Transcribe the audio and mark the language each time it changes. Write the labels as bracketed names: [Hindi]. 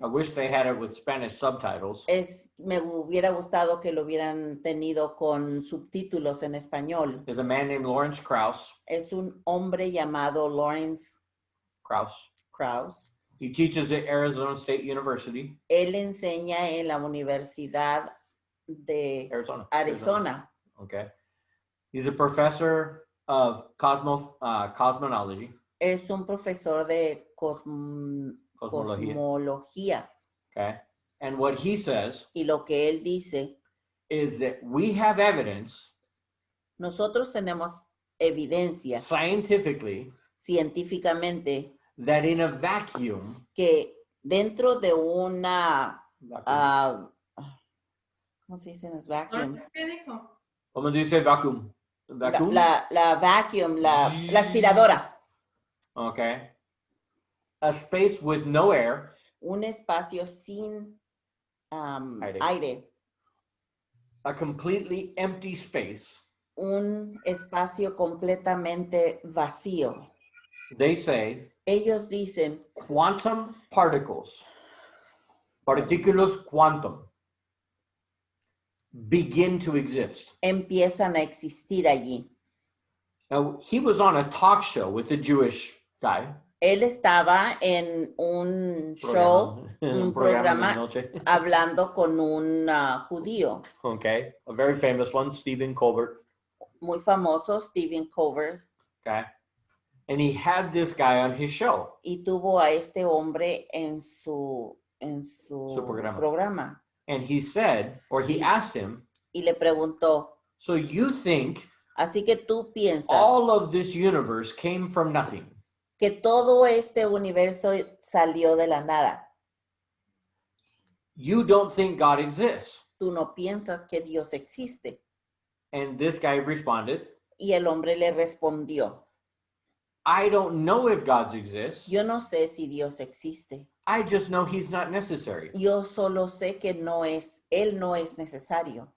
[English] I wish they had it with Spanish subtitles, [Spanish] me hubiera gustado que lo hubieran tenido con subtítulos en español. [English] is a man named Lawrence Krauss. [Spanish] Es un hombre llamado Lawrence Krauss. [English] He teaches at Arizona State University, [Spanish] Él enseña en la Universidad de [English] Arizona. [Spanish] Arizona. [English] Okay. He's a professor of cosmology. [Spanish] Es un profesor de Cosmología. cosmología. [English] Okay. And what he says [Spanish] Y lo que él dice, [English] is that we have evidence [Spanish] nosotros tenemos evidencia [English] scientifically [Spanish] científicamente [English] that in a vacuum, [Spanish] que dentro de una, ¿cómo se dice en los vacuums? ¿Qué dijo? ¿Cómo dice vacuum? Vacuum? La vacuum, la aspiradora. [English] Okay. A space with no air, [Spanish] Un espacio sin aire. [English] a completely empty space. [Spanish] Un espacio completamente vacío. [English] They say [Spanish] Ellos dicen [English] quantum particles, [Spanish] partículas quantum, [English] begin to exist. [Spanish] empiezan a existir allí. [English] Now, he was on a talk show with a Jewish guy. [Spanish] Él estaba en un show, un programa de noche. hablando con un judío [English] Okay, a very famous one, Stephen Colbert. [Spanish] muy famoso, Stephen Colbert, [English] Okay, and he had this guy on his show. [Spanish] y tuvo a este hombre en su Su programa. programa. [English] And he said, or he asked him, [Spanish] Y le preguntó, [English] so you think [Spanish] así que tú piensas [English] all of this universe came from nothing? [Spanish] que todo este universo salió de la nada. [English] You don't think God exists? [Spanish] Tú no piensas que Dios existe. [English] And this guy responded, [Spanish] Y el hombre le respondió, [English] I don't know if God exists. [Spanish] yo no sé si Dios existe. [English] I just know he's not necessary [Spanish] Yo solo sé que Él no es necesario.